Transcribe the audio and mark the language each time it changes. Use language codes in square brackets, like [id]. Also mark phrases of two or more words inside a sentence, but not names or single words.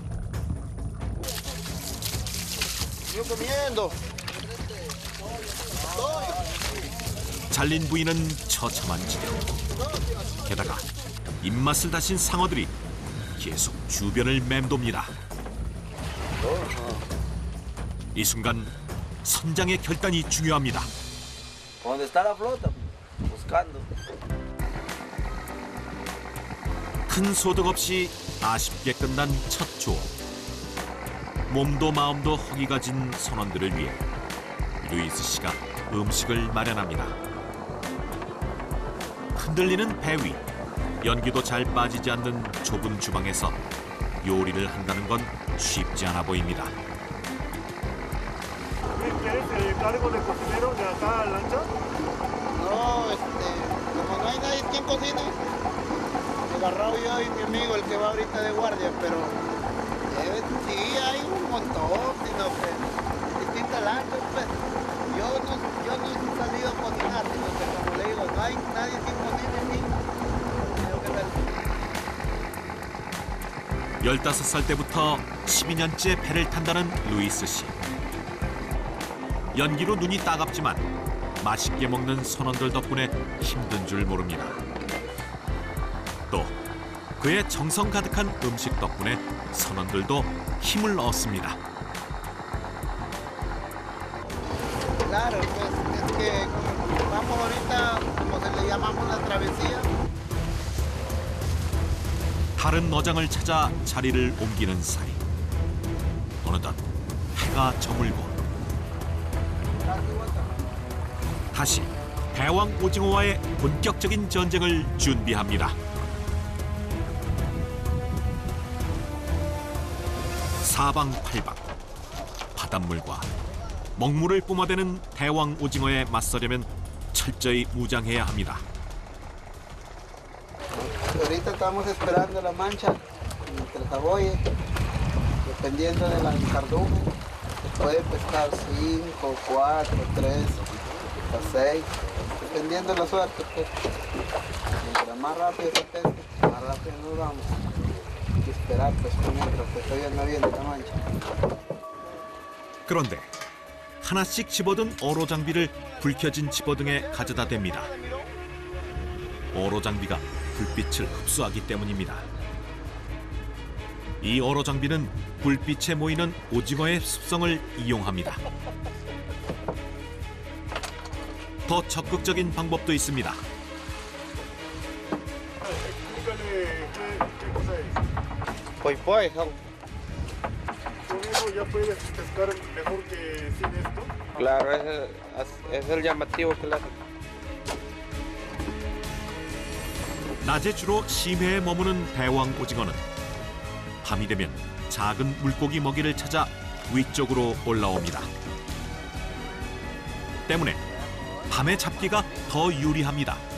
[ko] 잘린 부위는 처참한 지경. 게다가 입맛을 다신 상어들이 계속 주변을 맴돕니다. 이 순간 선장의 결단이 중요합니다. [es] Donde está la flota, buscando. [ko] 큰 소득 없이 아쉽게 끝난 첫 조업. 몸도 마음도 허기 가진 선원들을 위해 루이스 씨가 음식을 마련합니다. 흔들리는 배 위, 연기도 잘 빠지지 않는 좁은 주방에서 요리를 한다는 건 쉽지 않아 보입니다. [es] ¿Quieres el cargo de cocinero de acá a lancha? No, como no hay nadie quien cocine, he agarrado yo y mi amigo, el que va ahorita de guardia, pero sí hay un montón, sino que distintas lanchas, pues. Yo no he salido a cocinar, sino que como le digo, no hay nadie quien cocine aquí. Tengo que [ko] 15살 때부터 12년째 배를 탄다는 루이스 씨. 연기로 눈이 따갑지만 맛있게 먹는 선원들 덕분에 힘든 줄 모릅니다. 또 그의 정성 가득한 음식 덕분에 선원들도 힘을 얻습니다. [es] Claro, pues es que vamos ahorita, como se le llamamos la travesía. [ko] 다른 어장을 찾아 자리를 옮기는 사이. 어느덧 해가 저물고 다시 대왕 오징어와의 본격적인 전쟁을 준비합니다. 사방팔방 바닷물과 먹물을 뿜어대는 대왕 오징어에 맞서려면 철저히 무장해야 합니다. [es] Ahorita estamos esperando la mancha entre caboyes, dependiendo de la cardumen. Se puede pescar 5, 4, 3, hasta 6, dependiendo de la suerte. Pues. Mientras más rápido se pesque, más rápido nos vamos. Hay que esperar pues, mientras que todavía no viene la mancha. [ko] 그런데 하나씩 집어든 어로 장비를 불 켜진 집어등에 가져다 댑니다. 어로 장비가 불빛을 흡수하기 때문입니다. 이 어로 장비는 불빛에 모이는 오징어의 습성을 이용합니다. 더 적극적인 방법도 있습니다. [es] Poipoy, ¿Con eso ya puedes pescar mejor que sin esto? Claro, es el llamativo que le hace. [ko] 낮에 주로 심해에 머무는 대왕 오징어는 밤이 되면 작은 물고기 먹이를 찾아 위쪽으로 올라옵니다. 때문에 밤에 잡기가 더 유리합니다.